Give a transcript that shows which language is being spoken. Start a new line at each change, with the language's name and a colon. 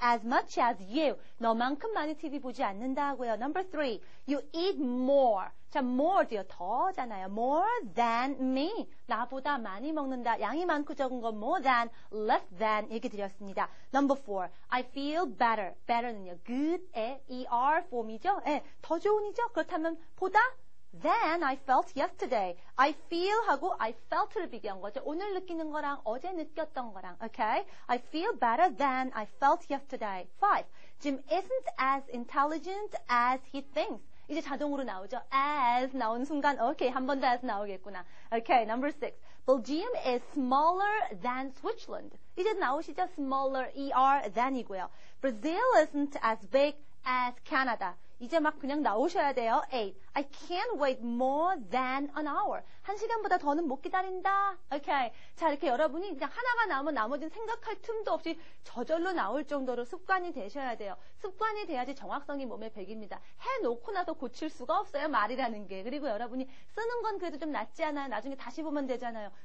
English: As much as you.
Korean: 너만큼 많이 TV 보지 않는다 하고요.
English: Number 3. You eat more. 자, more도요.
Korean: 더잖아요.
English: More than me.
Korean: 나보다 많이 먹는다. 양이 많고 적은 건 more than, less than 얘기 드렸습니다.
English: Number 4. I feel better. better는요.
Korean: good의 er form이죠. 더 좋은이죠. 그렇다면 보다
English: than I felt yesterday. I feel
Korean: 하고
English: I felt
Korean: 를 비교한 거죠. 오늘 느끼는 거랑 어제 느꼈던 거랑.
English: Okay? I feel better than I felt yesterday. 5. Jim isn't as intelligent as he thinks.
Korean: 이제 자동으로 나오죠. as 나온 순간 오케이, 한 번 더 as 나오겠구나.
English: Okay, number 6. Belgium is smaller than Switzerland.
Korean: 이제 나오시죠?
English: smaller, than이고요. Brazil isn't as big as Canada.
Korean: 이제 막 그냥 나오셔야 돼요.
English: 8. I can't wait more than an hour.
Korean: 1시간보다 더는 못 기다린다.
English: Okay.
Korean: 자, 이렇게 여러분이 그냥 하나가 나오면 나머지는 생각할 틈도 없이 저절로 나올 정도로 습관이 되셔야 돼요. 습관이 돼야지 정확성이 몸에 배깁니다. 해놓고 나서 고칠 수가 없어요. 말이라는 게. 그리고 여러분이 쓰는 건 그래도 좀 낫지 않아요. 나중에 다시 보면 되잖아요.